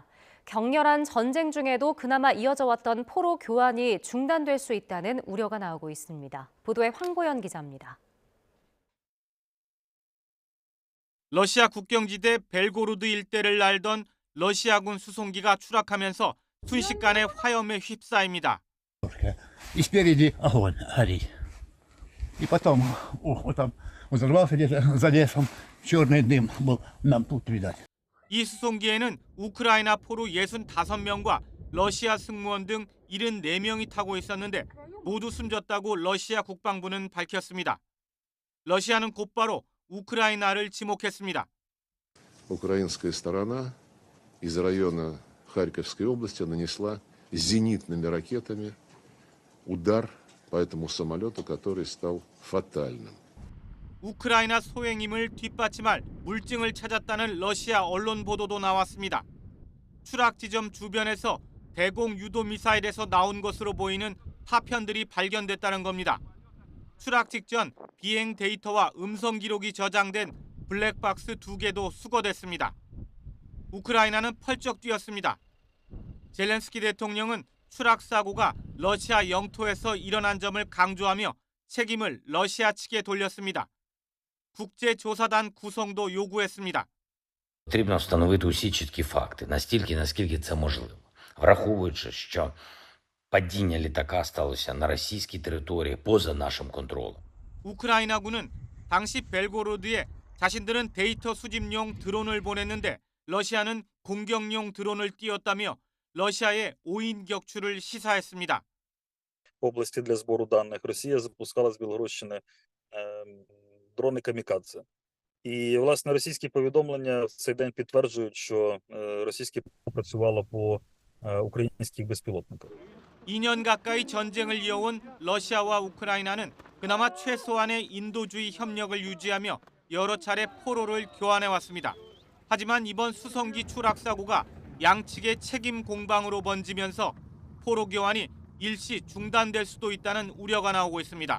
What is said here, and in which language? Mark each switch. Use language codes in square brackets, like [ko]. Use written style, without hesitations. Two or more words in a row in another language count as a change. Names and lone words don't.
[ko] 격렬한 전쟁 중에도 그나마 이어져 왔던 포로 교환이 중단될 수 있다는 우려가 나오고 있습니다. 보도에 황보연 기자입니다. 러시아 국경지대 벨고로드 일대를 날던 러시아군 수송기가 추락하면서 순식간에 화염에 휩싸입니다. [ru] И спереди огонь горит. И потом там взорвался где-то за лесом, черный дым был нам тут видать. [ko] 이 수송기에는 우크라이나 포로 65명과 러시아 승무원 등 74명이 타고 있었는데 모두 숨졌다고 러시아 국방부는 밝혔습니다. 러시아는 곧바로 우크라이나를 지목했습니다. [ru] Украинская сторона из района Харьковской области нанесла зенитными ракетами удар по этому самолету, который стал фатальным. [ko] 우크라이나 소행임을 뒷받침할 물증을 찾았다는 러시아 언론 보도도 나왔습니다. 추락 지점 주변에서 대공 유도 미사일에서 나온 것으로 보이는 파편들이 발견됐다는 겁니다. 추락 직전 비행 데이터와 음성 기록이 저장된 블랙박스 2개도 수거됐습니다. 우크라이나는 펄쩍 뛰었습니다. 젤렌스키 대통령은 추락 사고가 러시아 영토에서 일어난 점을 강조하며 책임을 러시아 측에 돌렸습니다. 국제조사단 구성도 요구했습니다. [uk] Потрібно встановити усі чіткі факти, настільки, наскільки це можливо. Враховуючи, що падение летака сталося на російській території поза нашим контролем. [ko] 우크라이나군은 당시 벨고로드에 자신들은 데이터 수집용 드론을 보냈는데 러시아는 공격용 드론을 띄웠다며 러시아의 오인 격추를 시사했습니다. [uk] області для збору даних Росія запускала з Білгородщини дрони камікадзе. І, власне, російські повідомлення в цей день підтверджують, що російські працювало по українських безпілотниках. [ko] 2년 가까이 전쟁을 이어온 러시아와 우크라이나는 그나마 최소한의 인도주의 협력을 유지하며 여러 차례 포로를 교환해왔습니다. 하지만 이번 수송기 추락 사고가 양측의 책임 공방으로 번지면서 포로 교환이 일시 중단될 수도 있다는 우려가 나오고 있습니다.